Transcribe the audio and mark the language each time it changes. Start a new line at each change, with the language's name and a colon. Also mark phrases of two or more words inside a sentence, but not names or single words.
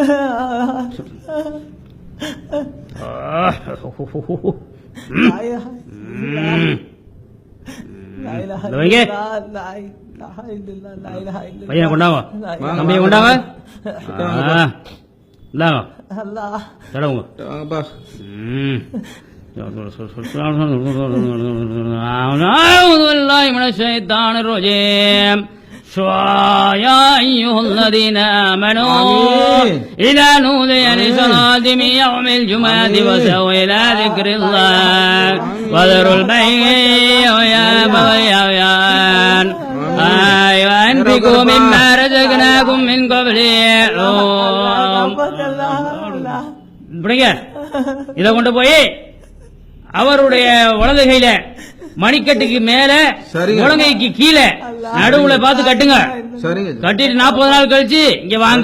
Tamil: பையனை கொண்டாங்க, தம்பியை கொண்டாங்க, இந்தாங்க தடவுங்க. வாங்கப்பா.
Arabic: يا أيها الذين آمنوا إذا نودي للصلاة من يوم الجمعة فاسعوا إلى ذكر الله وذروا البيع والصبيان وأنفقوا مما رزقناكم من قبل.
Tamil: இதை கொண்டு போய் அவருடைய வலது கையில மணிக்கட்டுக்கு மேல முழங்கைக்கு கீழே நடுவுல பார்த்து கட்டுங்க. கட்டிட்டு 40 நாள் கழிச்சு இங்க வாங்க.